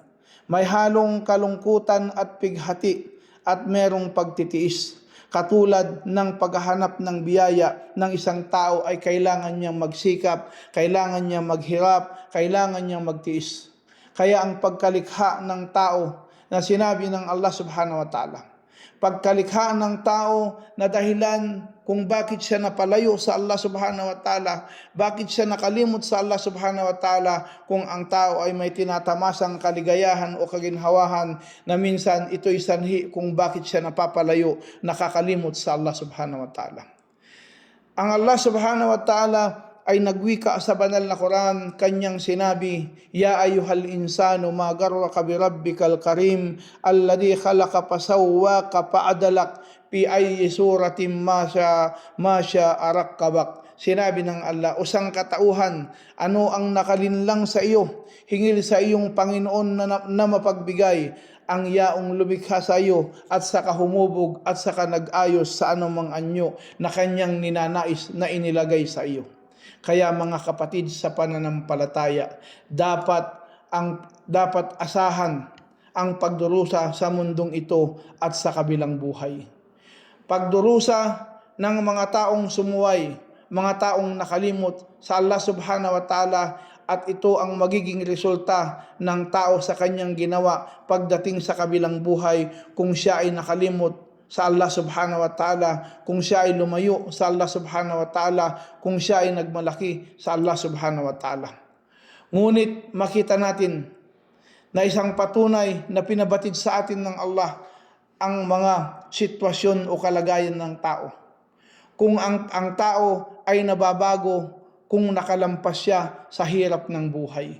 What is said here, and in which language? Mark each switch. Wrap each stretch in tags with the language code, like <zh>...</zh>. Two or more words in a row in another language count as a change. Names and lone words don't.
<tl>May halong kalungkutan at pighati at merong pagtitiis. Katulad ng paghahanap ng biyaya ng isang tao ay kailangan niyang magsikap, kailangan niyang maghirap, kailangan niyang magtiis. Kaya ang pagkalikha ng tao na sinabi ng Allah</tl> <ar>سبحانه وتعالى,</ar> <tl>pagkalikha ng tao na dahilan kung bakit siya napalayo sa Allah</tl> <ar>سبحانه وتعالى,</ar> <tl>bakit siya nakalimot sa Allah</tl> <ar>سبحانه وتعالى,</ar> <tl>kung ang tao ay may tinatamasang kaligayahan o kaginhawahan, na minsan ito'y sanhi kung bakit siya napapalayo, nakakalimot sa Allah</tl> <ar>سبحانه وتعالى.</ar> <tl>Ang Allah</tl> <ar>سبحانه وتعالى</ar> <tl>ay nagwika sa banal na Quran, kanyang sinabi,</tl> <ar>"يا أيها الإنسان ما غرك بربك الكريم الذي خلقك فسواك فعدلك في أي صورة ما شاء ركبك."</ar> <tl>Sinabi ng Allah, "O sangkatauhan, ano ang nakalinlang sa iyo? Hingil sa iyong Panginoon na mapagbigay ang yaong lumikha sa iyo at saka humubog at saka nag-ayos sa anumang anyo na kanyang ninanais na inilagay sa iyo." Kaya mga kapatid sa pananampalataya, dapat asahan ang pagdurusa sa mundong ito at sa kabilang buhay. pagdurusa ng mga taong sumuway, mga taong nakalimot sa Allah</tl> <ar>سبحانه وتعالى,</ar> <tl>at ito ang magiging resulta ng tao sa kanyang ginawa pagdating sa kabilang buhay kung siya ay nakalimot sa Allah</tl> <ar>سبحانه وتعالى,</ar> <tl>kung siya ay lumayo sa Allah</tl> <ar>سبحانه وتعالى,</ar> <tl>kung siya ay nagmalaki sa Allah</tl> <ar>سبحانه وتعالى.</ar> <tl>Ngunit makita natin na isang patunay na pinabatid sa atin ng Allah ang mga sitwasyon o kalagayan ng tao. Kung ang tao ay nababago kung nakalampas siya sa hirap ng buhay.</tl>